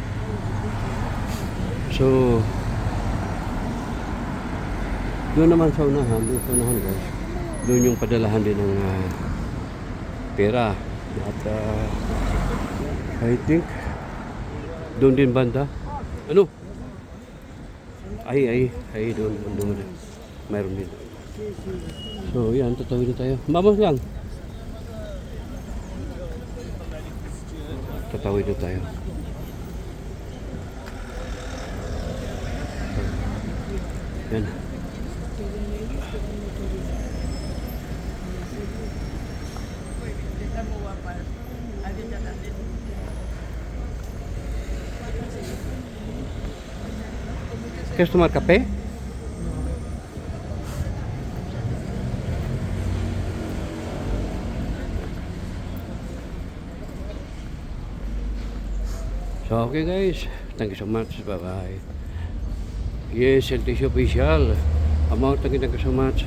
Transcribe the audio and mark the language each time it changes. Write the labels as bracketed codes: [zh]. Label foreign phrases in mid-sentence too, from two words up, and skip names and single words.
[tl] So doon naman sa unahan guys, doon yung padalahan din ng pera at [en] I think [tl] doon din banda ano ay doon mayroon din. So yan, tatawid na tayo, mamos lang, tatawid na tayo. Yan. [es] ¿Quieres tomar café? [en] So okay guys, thank you so much, bye bye. Yes, LTC Official, Amor, thank you so much.